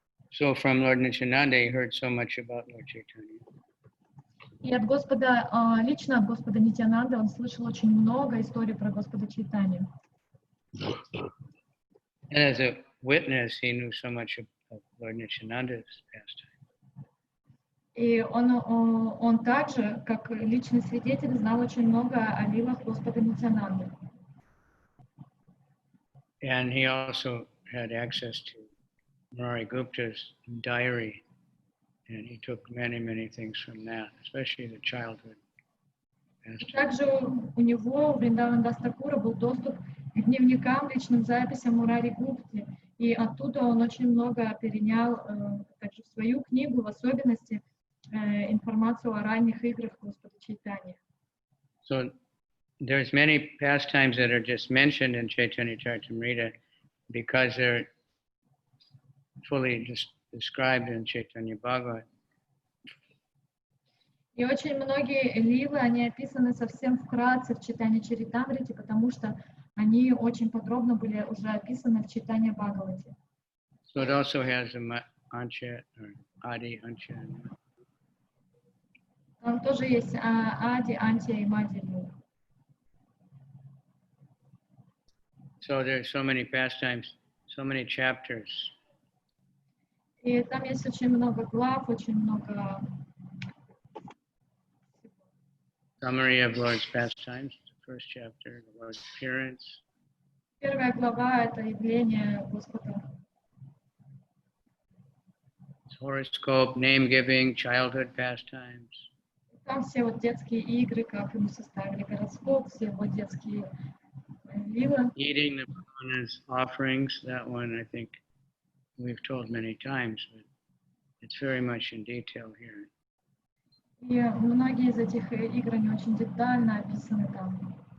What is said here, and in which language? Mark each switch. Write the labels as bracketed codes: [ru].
[en] So from Lord Nityananda, he heard so much about Lord Chaitanya. [ru] И от Господа, лично от Господа Нитьянанды он слышал очень много историй про Господа Чайтанью. [en] And as a witness, he knew so much of Lord Nityananda's pastime. [ru] И он также, как личный свидетель, знал очень много о лилах Господа Нитьянанды. [en] And he also had access to Murari Gupta's diary, and he took many, many things from that, especially the childhood pastime. [ru] Также у него, у Вриндавана Дастакура, был доступ к дневникам, личным записям Мурари Гупти, и оттуда он очень много перенял также в свою книгу, в особенности информацию о ранних играх Господа Чайтаньи. [en] So there's many pastimes that are just mentioned in Чайтанья-чаритамрита because they're fully described in Chaitanya Bhagavat. [ru] И очень многие лилы, они описаны совсем вкратце в Чайтанья-чаритамрите, потому что они очень подробно были уже описаны в Чайтанья-бхагавате. [en] So it also has a Ancha or Adi Ancha. [ru] Там тоже есть Ади, Антия и Мадхья-лила. [en] So there's so many pastimes, so many chapters. [ru] И там есть очень много глав, очень много... [en] Summary of Lord's pastimes, the first chapter, the Lord's appearance. [ru] Первая глава — это явление Господа. [en] Horoscope, name giving, childhood pastimes. [ru] Там все вот детские игры, как ему составили гороскоп, все его детские лилы. [en] Eating the brahmanas offerings, that one I think we've told many times, but it's very much in detail here. [ru] И многие из этих игр, они очень детально описаны там.